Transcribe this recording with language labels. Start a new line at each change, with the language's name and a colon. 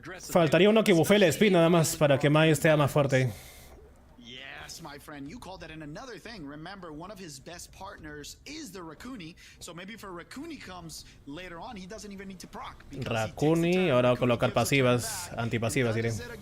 Spanish: Faltaría uno que bufee el speed nada más para que Mai esté más fuerte.
English: My friend, you called that in another thing. Remember, one of his best partners is the Rakuni, so maybe if a Rakuni comes later on, he doesn't even need to proc.
Spanish: Rakuni, ahora colocar pasivas, antipasivas, diré.